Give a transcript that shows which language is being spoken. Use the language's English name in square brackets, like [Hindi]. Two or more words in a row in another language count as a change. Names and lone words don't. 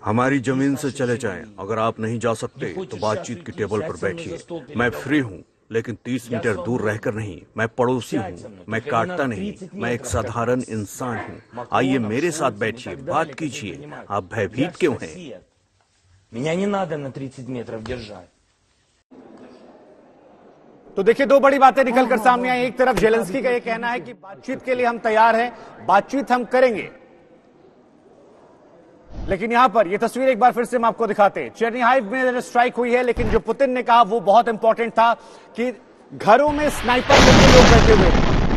[Hindi] हमारी जमीन से चले जाएं। अगर आप नहीं जा सकते तो बातचीत की टेबल पर बैठिए। मैं फ्री हूँ, लेकिन 30 मीटर दूर रहकर नहीं। मैं पड़ोसी हूँ, मैं काटता नहीं, मैं एक साधारण इंसान हूँ। आइए मेरे साथ बैठिए, बात कीजिए। आप भयभीत क्यों हैं? [Russian] Меня не надо на 30 метров держать. [Hindi] तो देखिए, दो बड़ी बातें निकलकर सामने आई। एक तरफ जेलेंस्की का यह कहना है कि बातचीत के लिए हम तैयार हैं, बातचीत हम करेंगे, लेकिन यहां पर यह तस्वीर एक बार फिर से हम आपको दिखाते हैं। चेर्निहाइव में स्ट्राइक हुई है, लेकिन जो पुतिन ने कहा वो बहुत इंपॉर्टेंट था कि घरों में स्नाइपर लेके लोग बैठे हुए हैं।